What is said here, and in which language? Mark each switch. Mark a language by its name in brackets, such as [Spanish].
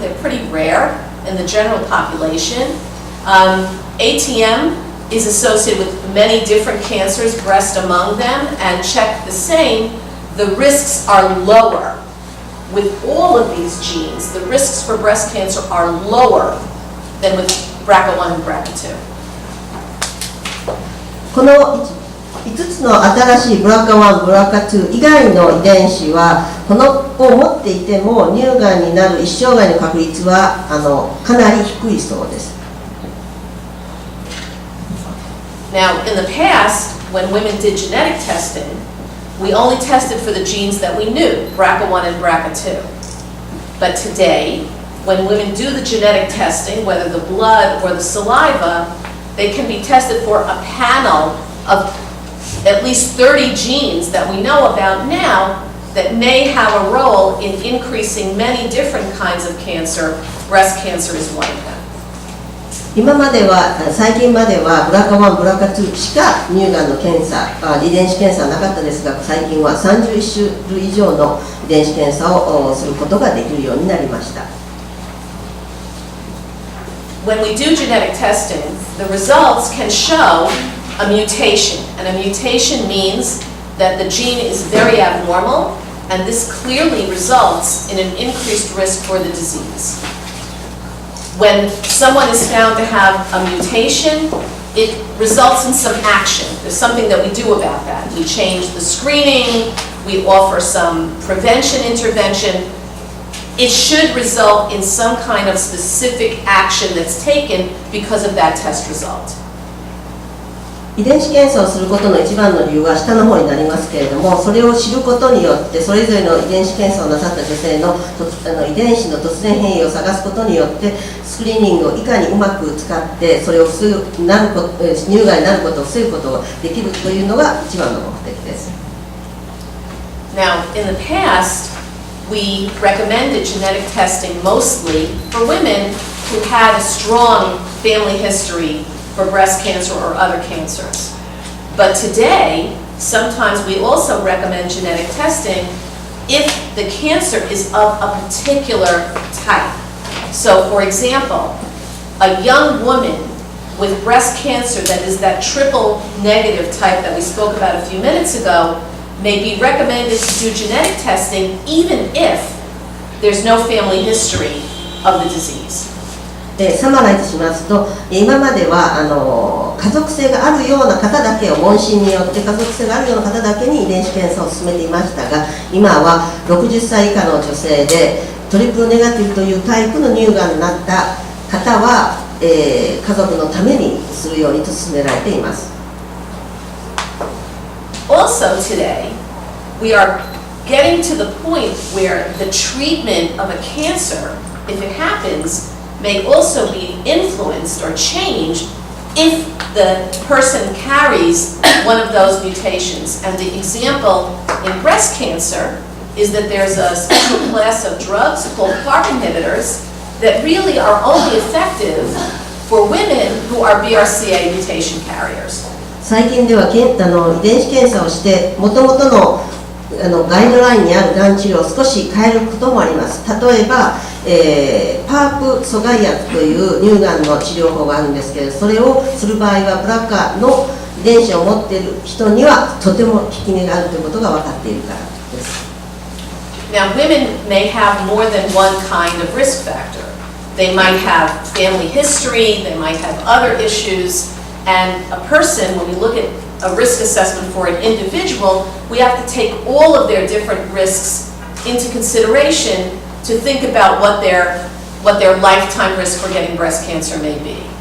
[English] They're pretty rare in the general population. ATM is associated with many different cancers, breast among them, and CHEK the same. The risks are lower. With all of these genes, the risks for breast cancer are lower than with BRCA1 and BRCA2. [Japanese] この5つの新しいBRCA1、BRCA2 以外の遺伝子はこのを持っていても乳がんになる一生涯の確率はかなり低いそうです。 [English] Now, in the past, when women did genetic testing, we only tested for the genes that we knew, BRCA1 and BRCA2. But today, when women do the genetic testing, whether the blood or the saliva, they can be tested for a panel of at least 30 genes that we know about now that may have a role in increasing many different kinds of cancer. Breast cancer is one of them. [Japanese] 最近まではBRCA1、BRCA2 しか乳がんの検査、遺伝子検査はなかったですが、最近は31種類以上の遺伝子検査をすることができるようになりました。 [English] When we do genetic testing, the results can show a mutation, and a mutation means that the gene is very abnormal, and this clearly results in an increased risk for the disease. When someone is found to have a mutation, it results in some action. There's something that we do about that. We change the screening, we offer some prevention intervention. It should result in some kind of specific action that's taken because of that test result. [Japanese] 遺伝子検査をすることの一番の理由は下の方になりますけれども、それを知ることによってそれぞれの遺伝子検査をなさった女性の遺伝子の突然変異を探すことによってスクリーニングをいかにうまく使ってそれを乳がんになることを防ぐことができるというのが一番の目的です。 [English] Now, in the past, we recommended genetic testing mostly for women who had a strong family history for breast cancer or other cancers. But today, sometimes we also recommend genetic testing if the cancer is of a particular type. So, for example, a young woman with breast cancer that is that triple negative type that we spoke about a few minutes ago may be recommended to do genetic testing even if there's no family history of the disease. [Japanese] サマライズしますと、今までは家族性があるような方だけを問診によって家族性があるような方だけに遺伝子検査を進めていましたが、今は60歳以下の女性でトリプルネガティブというタイプの乳がんになった方は、家族のためにするようにと勧められています。 [English] Also today, we are getting to the point where the treatment of a cancer, if it happens, may also be influenced or changed if the person carries one of those mutations. And the example in breast cancer is that there's a special class of drugs called PARP inhibitors that really are only effective for women who are BRCA mutation carriers. [Japanese] 最近では遺伝子検査をして元々のガイドラインにあるがん治療を少し変えることもあります。例えば、パープ阻害薬という乳がんの治療法があるんですけれど、それをする場合はBRCAの遺伝子を持っている人にはとても効き目があるということが分かっているからです。 [English] Now, women may have more than one kind of risk factor. They might have family history, they might have other issues, and a person, when we look at a risk assessment for an individual, we have to take all of their different risks into consideration to think about what their lifetime risk for getting breast cancer may be.